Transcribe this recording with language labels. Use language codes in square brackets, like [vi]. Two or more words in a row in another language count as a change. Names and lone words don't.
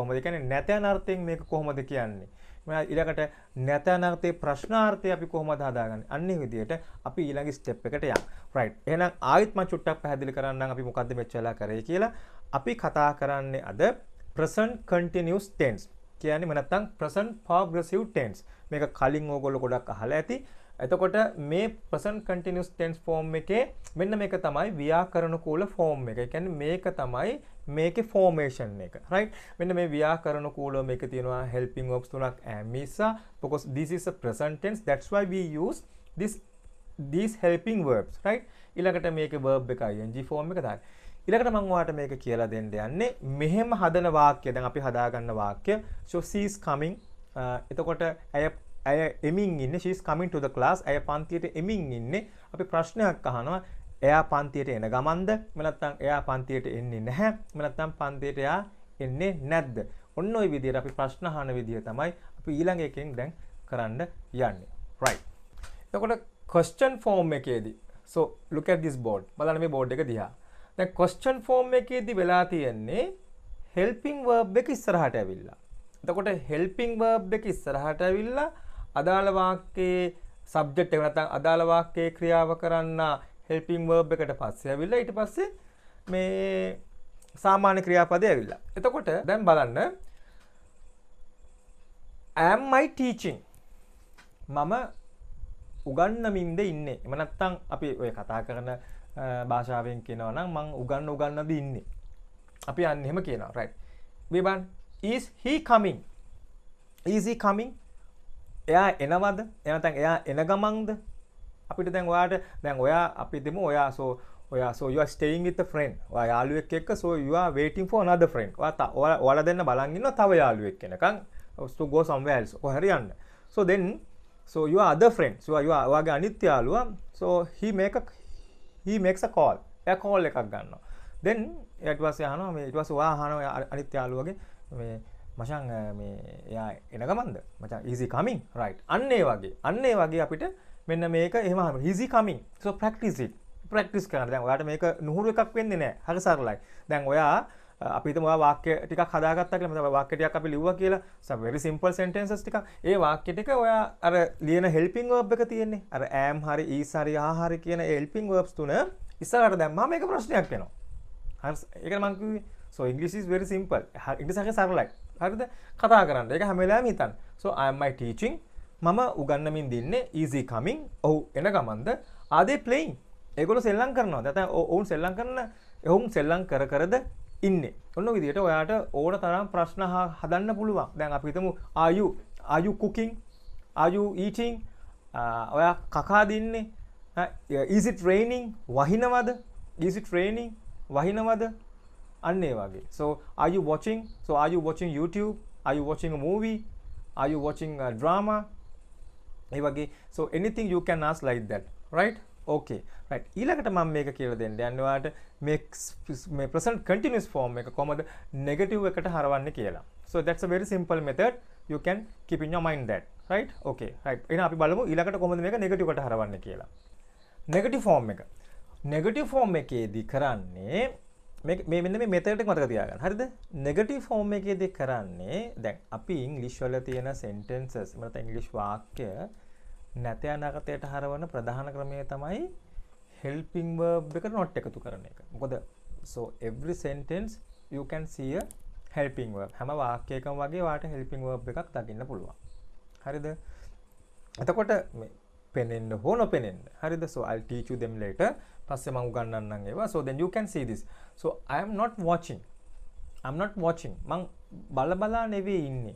[si] ඒ කියන්නේ නැතන අර්ථයෙන් මේක කොහොමද කියන්නේ? ඊළඟට නැතන අර්ථයේ ප්‍රශ්නාර්ථය අපි කොහොමද හදාගන්නේ? අන්නේ විදියට අපි ඊළඟ ස්ටෙප් එකට යමු. [en] right. [si] එහෙනම් ආයෙත් මම චුට්ටක් පැහැදිලි කරන්නම් අපි මොකද්ද මෙච්චරලා කරේ කියලා. අපි කතා කරන්නේ අද [en] present continuous tense. [si] කියන්නේ මම නැත්තම් [en] present progressive tense. [si] මේක කලින් ඕගොල්ලෝ ගොඩක් අහලා ඇති. එතකොට මේ [en] present continuous tense form [si] එකේ මෙන්න මේක තමයි ව්‍යාකරණකූල form එක. ඒ කියන්නේ මේක තමයි මේකේ formation එක. right? මෙන්න මේ ව්‍යාකරණකූලව මේක තියෙනවා [en] helping verbs තුනක් am is because this is a present tense. that's why we use these helping verbs. right? [si] ඊළඟට මේකේ verb එක [en] ing form [si] එක දාන්න. ඊළඟට මම ඔයාලට මේක කියලා දෙන්න යන්නේ මෙහෙම හදන වාක්‍ය. දැන් අපි හදාගන්න වාක්‍ය [en] so she is coming. [si] එතකොට ඇය එමින් ඉන්නේ. [en] she is coming to the class. [si] ඇය පන්තියට එමින් ඉන්නේ. අපි ප්‍රශ්නයක් අහනවා. එයා පන්තියට එන ගමන්ද? නැත්නම් එයා පන්තියට එන්නේ නැහැ. නැත්නම් පන්තියට එයා එන්නේ නැද්ද? ඔන්න ඔය විදිහට අපි ප්‍රශ්න අහන විදිහ තමයි අපි ඊළඟ එකෙන් දැන් කරන්න යන්නේ. [en] right. එතකොට question form එකේදී so look at this board. [si] බලන්න මේ board එක දිහා. දැන් [en] question form [si] එකේදී වෙලා තියෙන්නේ [en] helping verb [si] එක ඉස්සරහට ඇවිල්ලා. එතකොට [en] helping verb [si] එක ඉස්සරහට ඇවිල්ලා අදාළ වාක්‍යයේ subject එක නැත්නම් අදාළ වාක්‍යයේ ක්‍රියාව කරන්න [en] helping verb [si] එකට පස්සේ ඇවිල්ලා ඊට පස්සේ මේ සාමාන්‍ය ක්‍රියාපදේ ඇවිල්ලා. එතකොට දැන් බලන්න [en] am I teaching? [si] මම උගන්නමින්ද ඉන්නේ. එහෙම නැත්නම් අපි ඔය කතා කරන භාෂාවෙන් කියනවා නම් මං උගන්නද ඉන්නේ. අපි අන්න එහෙම කියනවා. right. විබන් [en] is he coming? Is he coming? [si] එයා එනවද? එහෙනම් එයා එන ගමන්ද? අපිට දැන් ඔයා අපි දෙමු ඔයා [en] so you are staying with a friend. [si] ඔයා යාළුවෙක් එක්ක [en] so you are waiting for another friend. [si] ඔයාලා දෙන්න බලන් ඉන්නවා තව යාළුවෙක් එනකන් [en] to go somewhere else. [si] කොහරි යන්න. [en] So you are other friend. So [si] ඔයාගේ අනිත් යාළුවා [en] so he makes a call. [si] එයා call එකක් ගන්නවා. then ඊට පස්සේ අහනවා මේ ඊට පස්සේ ඔයා අහනවා අනිත් යාළුවගේ මේ මචං මේ එයා එන ගමන්ද? [en] මචං is he coming? right. [si] අන්න ඒ වගේ අපිට මෙන්න මේක එහෙම අහනවා. [en] is he coming? so practice it. [si] ප්‍රැක්ටිස් කරන්න. දැන් ඔයාට මේක නුහුරු එකක් වෙන්නේ නැහැ. හරි සරලයි. දැන් ඔයා අපි හිතමු ඔයා වාක්‍ය ටිකක් හදාගත්තා කියලා. මම වාක්‍ය ටිකක් අපි ලිව්වා කියලා. [en] some very simple sentences [si] ටිකක්. ඒ වාක්‍ය ටික ඔයා අර ලියන [en] helping verb [si] එක තියෙන්නේ. අර am හරි is හරි are හරි කියන ඒ [en] helping verbs [si] තුන ඉස්සරහට දැම්මම මේක ප්‍රශ්නයක් වෙනවා. හරි. ඒකනේ මම කිව්වේ. [en] so English is very simple. [si] ඉංග්‍රීසි හරි සරලයි. හරිද? කතා කරන්න. ඒක හැම වෙලාවෙම හිතන්න. [en] so I am my teaching. [si] මම උගන්වමින් දින්නේ. [en] is he coming? [si] ඔව් එන ගමන්ද? [en] are they playing? [si] ඒගොල්ලෝ සෙල්ලම් කරනවා. නැත්නම් ඔවුන් සෙල්ලම් කරද ඉන්නේ. ඔන්න ඔය විදිහට ඔයාට ඕන තරම් ප්‍රශ්න හදන්න පුළුවන්. දැන් අපි හිතමු [en] are you cooking? are you eating? [si] ඔයා කකා දින්නේ? [en] is it raining? වහිනවද? is it raining? [si] වහිනවද? අන්න ඒ වගේ. [en] so are you watching? so are you watching YouTube? are you watching a movie? are you watching a drama? [si] ඒ වගේ. [en] so anything you can ask like that. right? okay. right. [si] ඊළඟට මම මේක කියලා දෙන්න යන්නේ ඔයාලට මේ [en] present continuous form [si] එක කොහමද negative එකට හරවන්නේ කියලා. [en] so that's a very simple method. you can keep in your mind that. right? okay. right. [si] එහෙනම් අපි බලමු ඊළඟට කොහොමද මේක negative එකට හරවන්නේ කියලා. [en] negative form [si] එකේදී කරන්නේ මේ මෙන්න මේ method එක මතක තියාගන්න. හරිද? [en] negative form [si] එකේදී කරන්නේ දැන් අපි English වල තියෙන sentences මත English වාක්‍ය නැත අනාගතයට හරවන ප්‍රධාන ක්‍රමය තමයි [en] helping verb [si] එක not එකතු කරන එක. [en] මොකද so every sentence you can see a helping verb. [si] හැම වාක්‍යයකම වගේ වාට [en] helping verb [si] එකක් දකින්න පුළුවන්. හරිද? එතකොට මේ පෙනෙන්න හෝ නොපෙනෙන්න. හරිද? [en] so I'll teach you them later. [si] පස්සේ මම උගන්වන්නම් ඒවා. [en] so then you can see this. so I am not watching. [si] මං බලා නෙවෙයි ඉන්නේ.